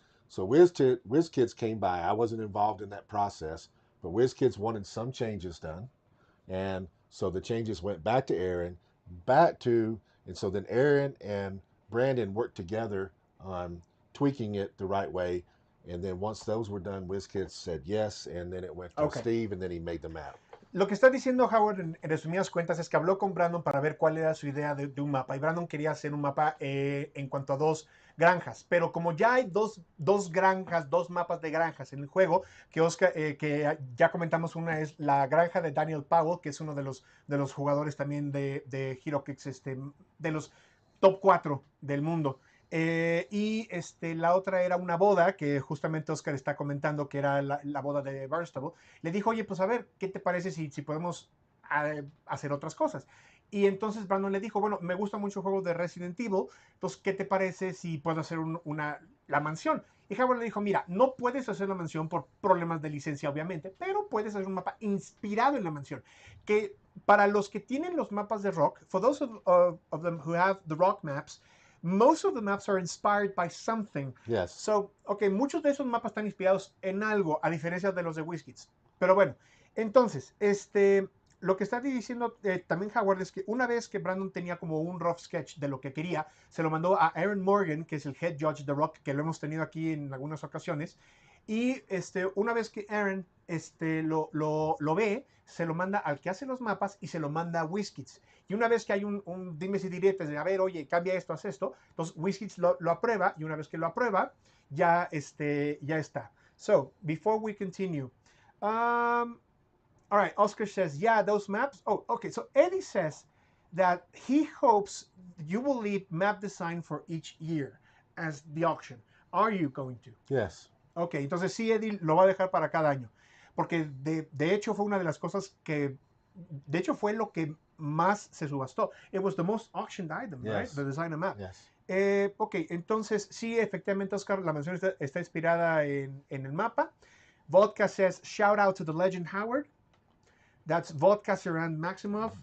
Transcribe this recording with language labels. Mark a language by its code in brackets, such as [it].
[en] So WizKids came by. I wasn't involved in that process, but WizKids wanted some changes done, and so the changes went back to Aaron, and so then Aaron and Brandon worked together on tweaking it the right way, and then once those were done, WizKids said yes, and then it went to Steve, and then he made the map. [es] Lo que está diciendo Howard en resumidas cuentas es que habló con Brandon para ver cuál era su idea de un mapa, y Brandon quería hacer un mapa en cuanto a 2 granjas, pero como ya hay dos granjas, 2 mapas de granjas en el juego, que ya comentamos, una es la granja de Daniel Powell, que es uno de los jugadores también de HeroClix, de los top 4 del mundo. Y la otra era una boda, que justamente Oscar está comentando que era la boda de Barnstable. Le dijo, oye, pues a ver, ¿qué te parece si podemos hacer otras cosas? Y entonces Brandon le dijo, bueno, me gusta mucho el juego de Resident Evil, entonces, ¿qué te parece si puedo hacer la mansión? Y Howard le dijo, mira, no puedes hacer la mansión por problemas de licencia, obviamente, pero puedes hacer un mapa inspirado en la mansión. Que para los que tienen los mapas de rock, [en] for those of them who have the rock maps, most of the maps are inspired by something. Yes. [es] So, okay, muchos de esos mapas están inspirados en algo, a diferencia de los de WizKids. Pero bueno, entonces, lo que está diciendo también Howard es que una vez que Brandon tenía como un rough sketch de lo que quería, se lo mandó a Aaron Morgan, que es el head judge de Rock, que lo hemos tenido aquí en algunas ocasiones. Y una vez que Aaron lo ve, se lo manda al que hace los mapas y se lo manda a WizKids. Y una vez que hay un dimes y diretes de, a ver, oye, cambia esto, haz esto, entonces WizKids lo aprueba y una vez que lo aprueba, ya, ya está. [en] So, before we continue, all right, Oscar says, yeah, those maps. Oh, okay. So Eddie says that he hopes you will leave map design for each year as the auction. Are you going to? Yes. [es] Ok, entonces sí, Eddie lo va a dejar para cada año. Porque de hecho fue una de las cosas que, de hecho fue lo que más se subastó. [en] It was the most auctioned item, Yes. right? The design map. Yes. [es] Ok, entonces sí, efectivamente, Oscar, la mención está inspirada en el mapa. [en] Vodka says, shout out to the legend Howard. That's Vodka Saran Maximov.